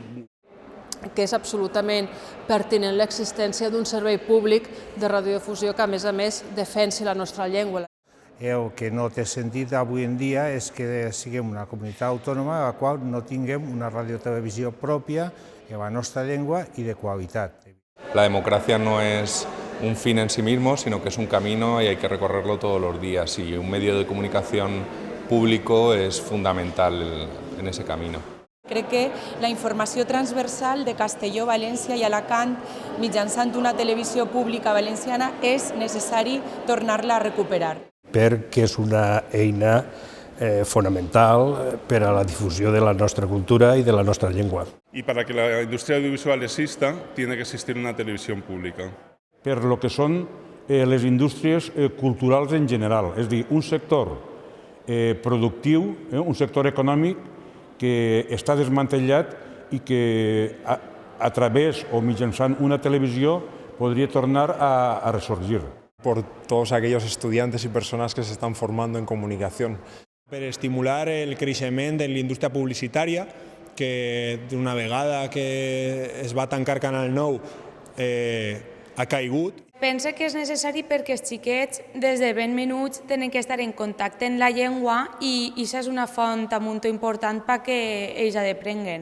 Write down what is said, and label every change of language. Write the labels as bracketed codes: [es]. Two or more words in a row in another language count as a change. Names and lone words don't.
[ca] Que és absolutament pertinent l'existència d'un servei públic de radiodifusió que, a més, defensi la nostra llengua. El que no té sentit avui en dia és que siguem una comunitat autònoma a la qual no tinguem una radiotelevisió pròpia en la nostra llengua i de qualitat. [es] La democracia no es un fin en sí mismo, sino que es un camino y hay que recorrerlo todos los días. Y un medio de comunicación público es fundamental en ese camino. [ca] Crec que la informació transversal de Castelló, València i Alacant mitjançant una televisió pública valenciana és necessari tornar-la a recuperar. Perquè és una eina fonamental per a la difusió de la nostra cultura y de la nostra llengua. [es] Y para que la industria audiovisual exista, tiene que existir una televisión pública. [ca] Per lo que són les indústries culturals en general, és a dir, un sector productiu, un sector econòmic que està desmantellat i que a través o mitjançant una televisió podria tornar a resorgir. [es] Por todos aquellos estudiantes y personas que se están formando en comunicación. [ca] Per estimular el creixement de la indústria publicitària, que d'una vegada que es va tancar Canal 9 ha caigut. Pense que és necessari perquè els xiquets des de ben menuts tenen que estar en contacte amb la llengua i això és una font molt important perquè ells aprenguen.